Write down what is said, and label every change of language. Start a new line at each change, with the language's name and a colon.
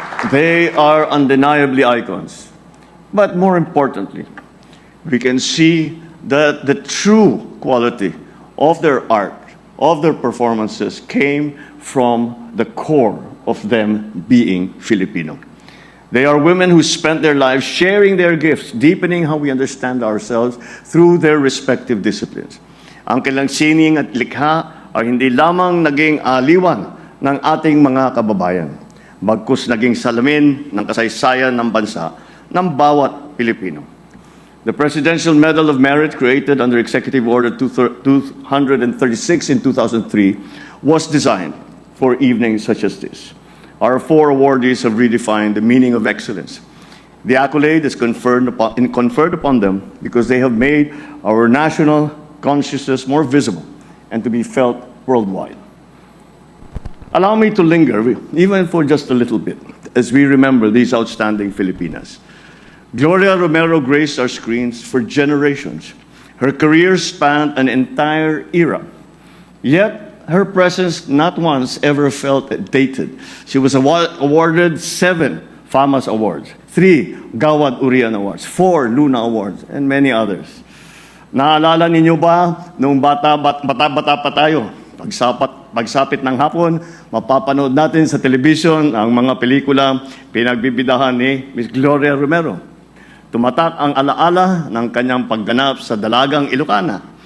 English: They are undeniably icons. But more importantly, we can see that the true quality of their art, of their performances, came from the core of them being Filipino. They are women who spent their lives sharing their gifts, deepening how we understand ourselves through their respective disciplines.
Filipino: Ang kanilang sining at likha ay hindi lamang naging aliwan ng ating mga kababayan, bagkus naging salamin ng kasaysayan ng bansa ng bawat Pilipino.
English: The Presidential Medal of Merit, created under Executive Order 236 in 2003, was designed for evenings such as this. Our 4 awardees have redefined the meaning of excellence. The accolade is conferred upon them because they have made our national consciousness more visible and to be felt worldwide. Allow me to linger, even for just a little bit, as we remember these outstanding Filipinas. Gloria Romero graced our screens for generations. Her career spanned an entire era. Yet, her presence not once ever felt dated. She was awarded 7 FAMAS Awards, 3 Gawad Urian Awards, 4 Luna Awards, and many others.
Filipino: Naalala ninyo ba, noong bata pa tayo, pagsapit ng hapon, mapapanood natin sa television ang mga pelikula pinagbibidahan ni Ms. Gloria Romero. Tumatak ang alaala ng kanyang pagganap sa Dalagang Ilocana.